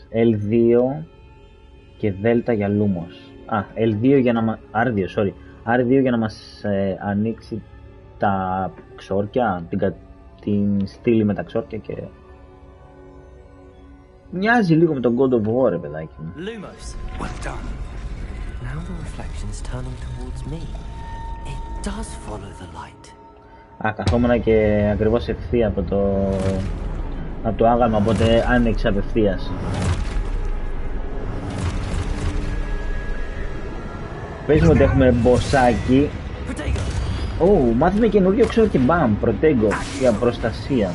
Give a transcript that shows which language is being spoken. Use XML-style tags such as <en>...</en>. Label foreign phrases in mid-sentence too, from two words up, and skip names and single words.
<el>L2 και Δ για Λούμος. L2 για να R2 για να μας ανοίξει τα ξόρκια, την στήλη με τα ξόρκια και... Μοιάζει λίγο με τον God of War, ρε παιδάκι μου.</el> <en>Lumos. Well done. Now the reflection is turning towards me. It does follow the light.</en> <el>Καθόμουν και ακριβώς ευθεία από το άγαλμα, οπότε άνοιξε απευθείας. Πες μου ότι έχουμε μποσάκι. Μάθαμε καινούριο ξέρω και μπαμ, προτέγκο για προστασία.</el>